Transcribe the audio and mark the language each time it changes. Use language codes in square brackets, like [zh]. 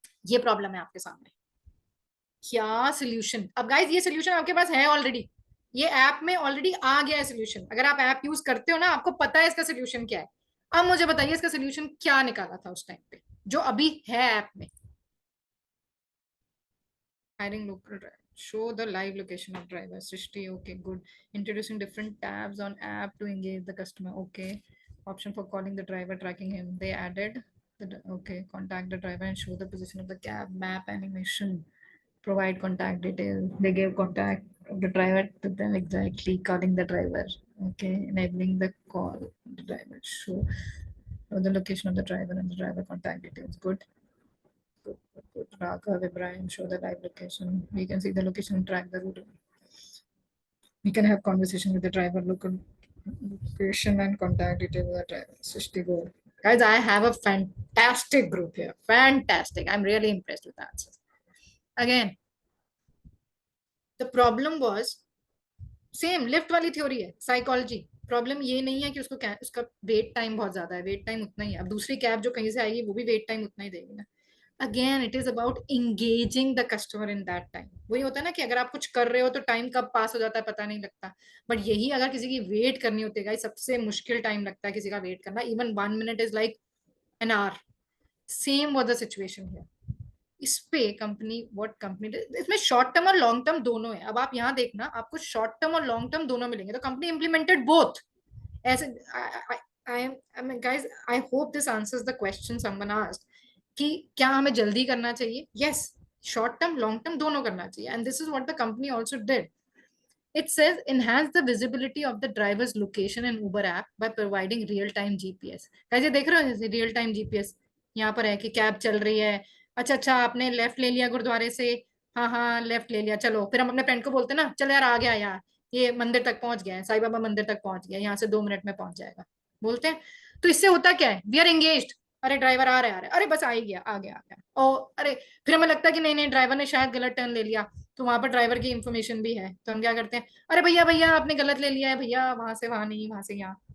[hi] ये प्रॉब्लम है आपके सामने, क्या सोल्यूशन? अब गाइस ये सोल्यूशन आपके पास है ऑलरेडी, ये ऐप में ऑलरेडी आ गया है सोल्यूशन, अगर आप ऐप यूज करते हो ना, आपको पता है इसका सोल्यूशन क्या है। अब मुझे बताइए इसका सोल्यूशन क्या निकाला था उस टाइम पे जो अभी है ऐप में। [en] Hiring local driver. Show the live location of driver. Srishti, okay, good. Introducing different tabs on app to engage the customer. Okay. Option for calling the driver, tracking him. They added okay. Contact the driver and show the position of the cab. Map animation. Provide contact details. They gave contact of the driver to them exactly. Calling the driver. Okay. Enabling the call. The driver. Show the location of the driver and the driver contact details. Good. Good. Raghav Ibrahim, show the live location. We can see the location and track the route. We can have conversation with the driver, location and contact details of the driver. Srishti, go. Guys, I have a fantastic group here. Fantastic. I'm really impressed with the answers. Again, the problem was [hi] same lift वाली theory है, psychology. Problem ये नहीं है कि उसका wait time बहुत ज्यादा है, वेट टाइम उतना ही है, अब दूसरी कैब जो कहीं से आएगी वो भी वेट टाइम उतना ही देगी ना। [en] Again it is about engaging the customer in that time. [hi] वही होता है ना कि अगर आप कुछ कर रहे हो तो टाइम कब पास हो जाता है पता नहीं लगता, बट यही अगर किसी की वेट करनी होती है, सबसे मुश्किल टाइम लगता है किसी का वेट करना, [en] Even 1 minute is like an hour. Same was the situation here. [hi] इस पे कंपनी, व्हाट कंपनी, इसमें शॉर्ट टर्म और लॉन्ग टर्म दोनों है। अब आप यहाँ देखना, आपको शॉर्ट टर्म और लॉन्ग टर्म दोनों मिलेंगे, [en] तो company implemented both. ऐसे guys, I hope this answers the question someone asked [hi] कि क्या हमें जल्दी करना चाहिए। [en] yes, short term long term [hi] दोनों करना चाहिए, [en] And this is what the company also did. It says enhance the visibility of the driver's location in Uber app by providing real time GPS। [hi] कैसे देख रहे हो, जैसे रियल टाइम जीपीएस यहाँ पर है कि कैब चल रही है, अच्छा अच्छा आपने लेफ्ट ले लिया गुरुद्वारे से, हाँ हाँ लेफ्ट ले लिया, चलो फिर हम अपने फ्रेंड को बोलते हैं ना, चलो यार आ गया यार, ये मंदिर तक पहुंच गया है, साईं बाबा मंदिर तक पहुंच गया, यहाँ से 2 मिनट में पहुंच जाएगा, बोलते हैं। तो इससे होता क्या है, [en] we are engaged, [hi] अरे ड्राइवर आ रहा है, अरे बस आ ही गया, आ गया आ गया, ओ अरे फिर हमें लगता है कि नहीं नहीं ड्राइवर ने शायद गलत टर्न ले लिया, तो वहां पर ड्राइवर की इंफॉर्मेशन भी है, तो हम क्या करते हैं, अरे भैया भैया आपने गलत ले लिया है भैया, वहां से वहां नहीं, वहां से यहाँ।